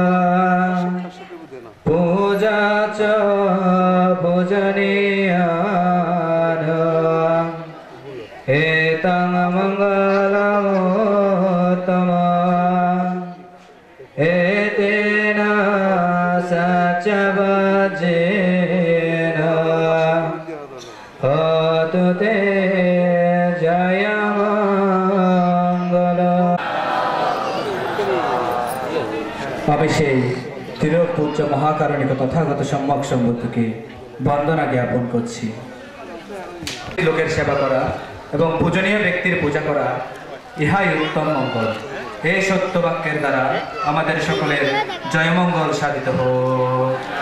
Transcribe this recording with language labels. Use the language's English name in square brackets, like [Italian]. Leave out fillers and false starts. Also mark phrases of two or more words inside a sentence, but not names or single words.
[Pali] पूजा च पूजनीया एतं मङ्गलमुत्तमम् एतेन सत्यवचेन होतु ते जयमङ्गलम्। [Bangla] আমি সেই তিরপূজ্য মহাকারণিক তথাগত সম্যক সম্বুদ্ধকে বন্দনা জ্ঞাপন করছি। লোকের সেবা করা এবং পূজনীয় ব্যক্তির পূজা করা ইহাই উত্তম মঙ্গল। এই সত্য বাক্যের দ্বারা আমাদের সকলের জয়মঙ্গল সাধিত হোক।